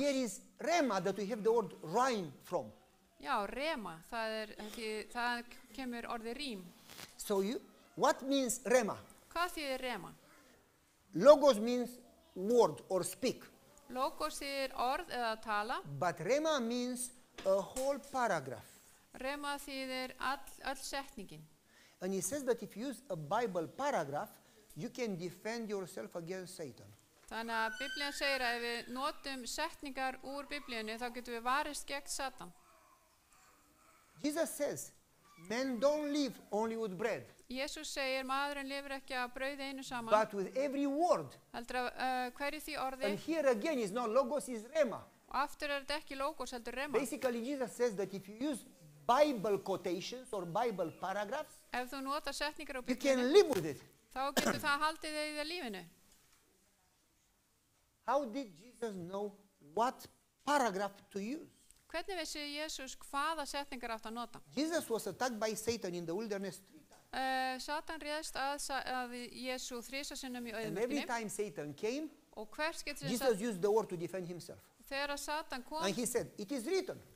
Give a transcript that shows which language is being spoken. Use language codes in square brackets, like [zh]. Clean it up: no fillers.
[en] Here is rema, that we have the word rhyme from. [is] Já, rema, það kemur orðið rím. [en] So what means rema? [is] Hvað þýðir rema? [en] Logos means word or speak. [is] Logos þýðir orð eða tala. [en] But rema means a whole paragraph. [is] Rema þýðir öll setningin. [en] And it says that if you use a Bible paragraph, you can defend yourself against Satan. [is] Þannig að Biblían segir að ef við notum setningar úr Biblíunni þá getum við varist gegn Satan. [en] Jesus says, men don't live only with bread, [is] Jesús segir maðurinn lifir ekki af brauði einu saman, [en] but with every word. [is] heldur að hverju því orði, [en] And here again is not logos, is rema. [is] og aftur er þetta ekki logos heldur rema. [en] Basically, Jesus says that if you use Bible quotations or Bible paragraphs, [is] Ef þú nota setningar úr [en] you [is] Biblíunni, [en] can live with it. [is] þá getur það haldið þig í lífinu. [en] How did Jesus know what paragraph to use? [is] Hvernig vissi Jesús hvaða setningar átt að nota? [en] Jesus was attacked by Satan in the wilderness 3 times. [is] Satan réðst að Jesú þrisasinnum í [en] And every [is] auðmörkinni, [en] time Satan came, [is] og hvert getur [en] Jesus used the word to defend himself. [is] þegar að Satan kom, [en] And he said, it is written.